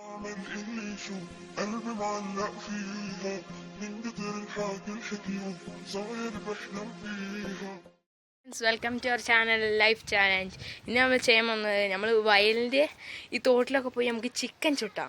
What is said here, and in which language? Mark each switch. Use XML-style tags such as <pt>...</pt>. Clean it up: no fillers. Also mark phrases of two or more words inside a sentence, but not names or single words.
<ar>ما نحلش قلبي معلق فيها من كتر الحاجة الحكيوة صاير بحلم فيها.</ar> <en>Welcome to our channel Life Challenge.</en> <ml>ഇന്ന് നമ്മൾ ചെയ്യാൻ വന്നത് നമ്മൾ വയലിൻ്റെ ഈ തോട്ടിലൊക്കെ പോയി നമുക്ക് ചിക്കൻ ചുട്ടാം.</ml>